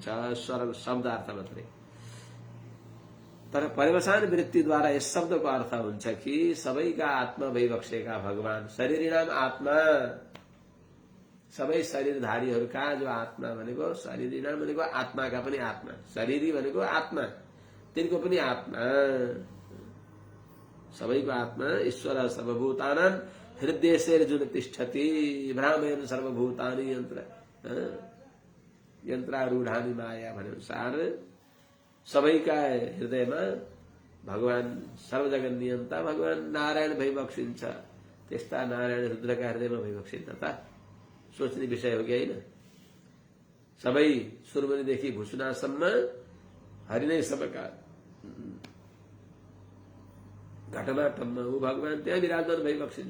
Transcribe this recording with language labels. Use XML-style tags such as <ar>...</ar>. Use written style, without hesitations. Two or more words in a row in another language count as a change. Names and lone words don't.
<ne>सरल शब्दार्थ मात्रै, तर परिवसान वृत्तिद्वारा यस शब्दको अर्थ हुन्छ कि सबैका आत्मा भई बक्सेका भगवान</ne> <sa>शरीरिणाम आत्मा</sa> <ne>सबै शरीरधारीहरूका जो आत्मा भनेको शरीरिणाम भनेको आत्माका पनि आत्मा, शरीरी भनेको आत्मा, तिनको पनि आत्मा, सबैको आत्मा ईश्वर</ne> <sa>सर्वभूतानां हृदयेर्जुन तिष्ठति भ्रामयन् सर्वभूतानि यन्त्रारूढानि माया</sa> <ne>भने अनुसार सबैका हृदयमा भगवान सर्वजगत नियन्ता भगवान नारायण भई बक्सिन्छ। त्यस्ता नारायण रुद्रका हृदयमा भई बक्सिन्छ त सोच्ने विषय हो कि होइन? सबै सुरमुनिदेखि भुसुनासम्म हरि नै सबका घटनाटम्म ऊ भगवान त्यहाँ विराजमान भई बक्सिन्छ।</ne>